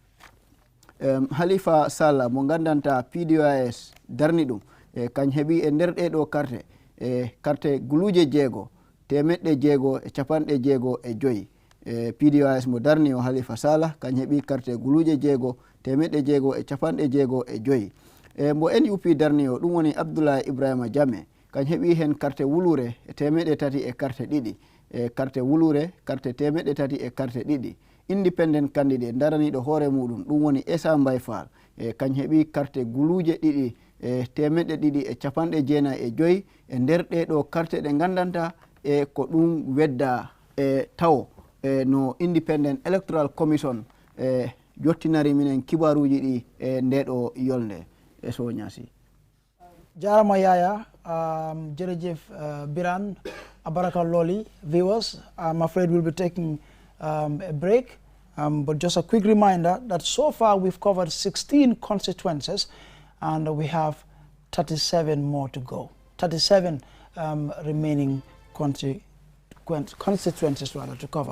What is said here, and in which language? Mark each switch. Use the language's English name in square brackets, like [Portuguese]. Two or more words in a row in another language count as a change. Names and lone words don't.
[Fula] Halifa Sallah mo gandanta PDOIS darni ɗum kañ heeɓi e nder ɗeɗo carte guluje jeego temeɗɗe jeego e capanɗe jeego e joyi PDOIS mo darni o Halifa Sallah kañ heeɓi carte guluje jeego temeɗɗe jeego e capanɗe jeego e joyi mbo NUP darni o ɗum woni Abdoulaye Ibrahima Jammeh kañ heeɓi hen carte wulure e temeɗɗe tati e carte ɗiɗi carte wulure carte temeɗɗe tati e carte ɗiɗi independent candidate daraniɗo hoore muɗum ɗum woni Esa Mbay Fall kañ heeɓi carte guluje ɗiɗi e temeɗɗe ɗiɗi e capanɗe jeenayyi e joyi e nder ɗeɗo carte ɗe gandanta e ko ɗum wedda taw no Independent Electoral Commission jottinari minen kibaruji ɗi e ndeɗo yolnde so ñaasi [English] jarama Yaya jerejef Biran Abaraka Loli viewers, I'm afraid we'll be taking a break, but just a quick reminder that so far we've covered 16 constituencies and we have 37 more to go, 37 remaining constituencies rather to cover.